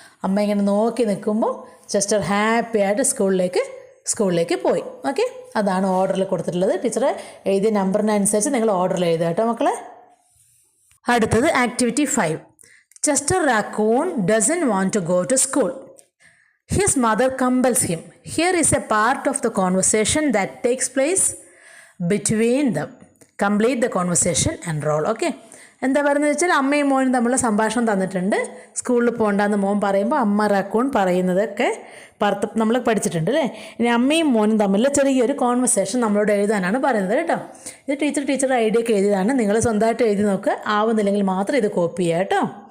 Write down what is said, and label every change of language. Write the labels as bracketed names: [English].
[Malayalam] അമ്മ ഇങ്ങനെ നോക്കി നിൽക്കുമ്പോൾ ചെസ്റ്റർ ഹാപ്പി ആയിട്ട് സ്കൂളിലേക്ക് പോയി. ഓക്കെ, അതാണ് ഓർഡറിൽ കൊടുത്തിട്ടുള്ളത്. ടീച്ചർ എഴുതിയ നമ്പറിനനുസരിച്ച് നിങ്ങൾ ഓർഡറിൽ എഴുതുക കേട്ടോ മക്കളെ. അടുത്തത് activity 5. [English] Chester Raccoon doesn't want to go to school. His mother compels him. Here is a part of the conversation that takes place between them. Complete the conversation and roll. Okay. [Malayalam] എന്താ പറയുന്നത് വെച്ചാൽ അമ്മയും മോനും തമ്മിലുള്ള സംഭാഷണം തന്നിട്ടുണ്ട്. സ്കൂളിൽ പോകണ്ടെന്ന് മോൻ പറയുമ്പോൾ അമ്മ റക്കൂൺ പറയുന്നതൊക്കെ നമ്മൾ പഠിച്ചിട്ടുണ്ട് അല്ലേ. ഇനി അമ്മയും മോനും തമ്മിലുള്ള ചെറിയൊരു കോൺവെർസേഷൻ നമ്മളോട് എഴുതാനാണ് പറയുന്നത് കേട്ടോ. ഇത് ടീച്ചറുടെ ഐഡിയ ഒക്കെ എഴുതിയതാണ്. നിങ്ങൾ സ്വന്തമായിട്ട് എഴുതി നോക്കുക. ആവുന്നില്ലെങ്കിൽ മാത്രം ഇത് കോപ്പി ചെയ്യുക കേട്ടോ.